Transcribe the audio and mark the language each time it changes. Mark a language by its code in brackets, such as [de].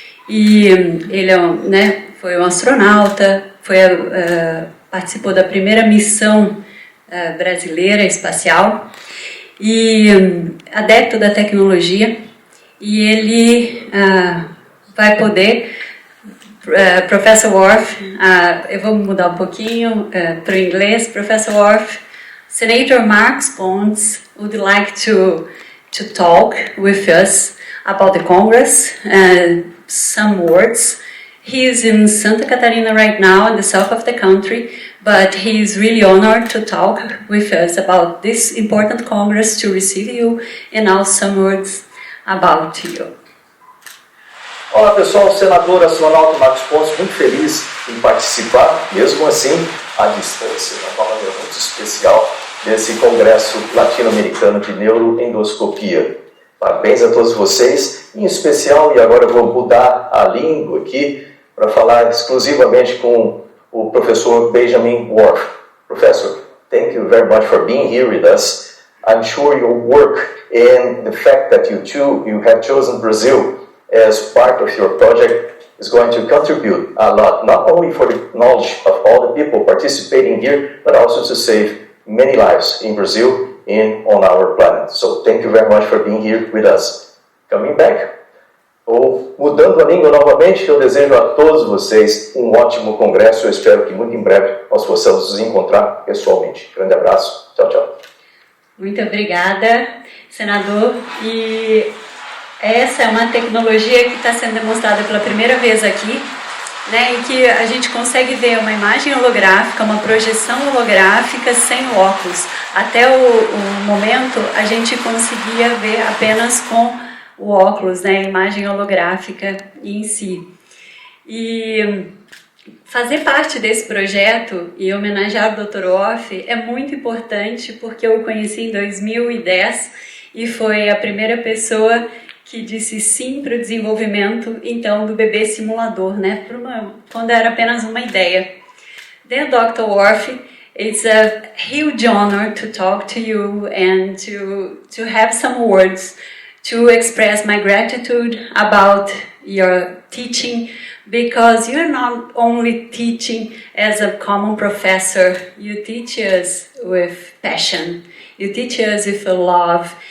[pt] E ele foi um astronauta, participou da primeira missão brasileira espacial, e adepto da tecnologia, e ele vai poder... Professor Worf, eu vou mudar um pouquinho para o inglês. [en] Professor Worf, Senator Marcos Pontes would like to talk with us about the Congress, some words. He is in Santa Catarina right now, in the south of the country, but he is really honored to talk with us about this important Congress, to receive you, and now some words about you. [pt] Olá pessoal, senador astronauta Marcos Pontes, muito feliz em participar, mesmo assim, à distância, de uma maneira muito especial, desse Congresso Latino-Americano de Neuroendoscopia. Parabéns a todos vocês, em especial, e agora eu vou mudar a língua aqui, para falar exclusivamente com o professor Benjamin Worf. [en] Professor, thank you very much for being here with us. I'm sure your work and the fact that you have chosen Brazil as part of your project is going to contribute a lot, not only for the knowledge of all the people participating here, but also to save many lives in Brazil and on our planet. So thank you very much for being here with us. Coming back, [pt] ou mudando a língua novamente, eu desejo a todos vocês um ótimo congresso. Eu espero que muito em breve nós possamos nos encontrar pessoalmente. Grande abraço, tchau, tchau. Muito obrigada, senador. E essa é uma tecnologia que está sendo demonstrada pela primeira vez aqui, né, em que a gente consegue ver uma imagem holográfica, uma projeção holográfica sem óculos. Até o momento, a gente conseguia ver apenas com o óculos, né, a imagem holográfica em si. E fazer parte desse projeto e homenagear o Dr. Worf é muito importante porque eu o conheci em 2010 e foi a primeira pessoa que disse sim para o desenvolvimento, então, do bebê simulador, né, quando era apenas uma ideia. [en] Then, Dr. Worf, it's a huge honor to talk to you and to have some words to express my gratitude about your teaching, because you're not only teaching as a common professor, you teach us with passion, you teach us with love.